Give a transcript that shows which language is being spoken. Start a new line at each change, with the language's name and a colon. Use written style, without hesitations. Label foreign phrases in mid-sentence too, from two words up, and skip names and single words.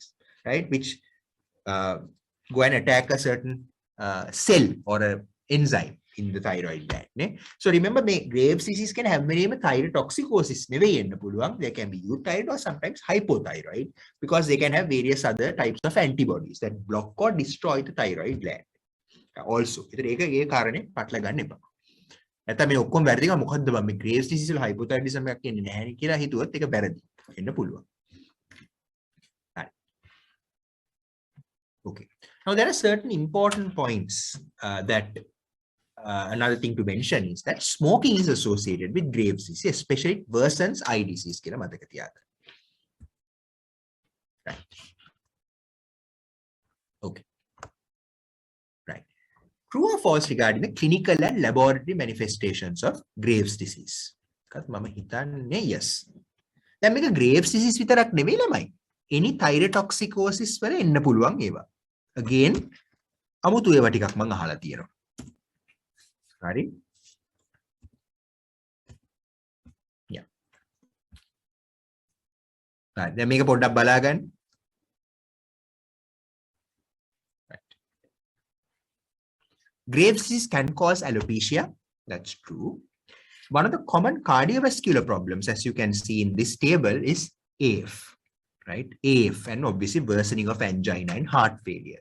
English: Right, which go and attack a certain cell or an enzyme in the thyroid gland. So remember, Graves' disease can have many thyrotoxicosis. They can be euthyroid or sometimes hypothyroid because they can have various other types of antibodies that block or destroy the thyroid gland. Also,
Sinhala: නැත්නම් මේ ඔක්කොම වැරදි එක මොකද්ද බං මේ Graves' disease වල hypothyroidism එකක් කියන්නේ නැහැ කියලා හිතුවොත් ඒක වැරදි වෙන්න පුළුවන්.
English: Okay. Now there are certain important points that another thing to mention is that smoking is associated with Graves' disease, especially it worsens eye disease. Right. Okay. Right. True or false regarding the clinical and laboratory manifestations of Graves' disease? Yes.
Sinhala: දැන් මේක Graves' disease විතරක් නෙවෙයි ළමයි.
English: Any thyrotoxicosis
Sinhala: වල එන්න පුළුවන් ඒවා. Again, අමුතු ඒවා ටිකක් මම අහලා තියෙනවා. හරි? Yeah. හරි. දැන් මේක පොඩ්ඩක් බලා ගන්න.
English: Right. Graves' disease can cause alopecia. That's true. One of the common cardiovascular problems, as you can see in this table, is AF, right? AF, and obviously worsening of angina and heart failure.